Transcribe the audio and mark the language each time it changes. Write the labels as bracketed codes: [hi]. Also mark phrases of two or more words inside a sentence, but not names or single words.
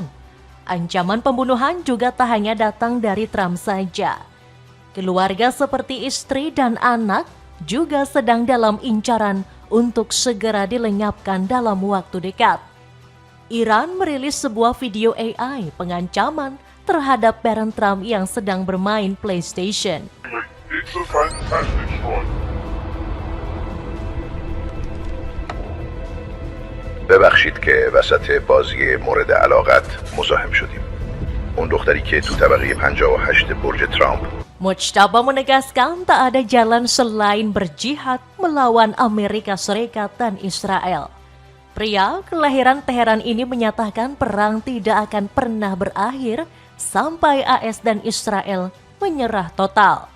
[id] Ancaman pembunuhan juga tak hanya datang dari Trump saja. Keluarga seperti istri dan anak juga sedang dalam incaran untuk segera dilenyapkan dalam waktu dekat. Iran merilis sebuah video AI pengancaman terhadap parent Trump yang sedang bermain PlayStation. [en] It's a fantastic strike. [fa] ببخشید که وسط بازی مورد علاقت مزاحم شدیم. اون دختری که تو طبقه 58 برج ترامپ. [id] Mujtaba menegaskan tak ada jalan selain berjihad melawan Amerika Serikat dan Israel. Pria kelahiran Teheran ini menyatakan perang tidak akan pernah berakhir sampai AS dan Israel menyerah total.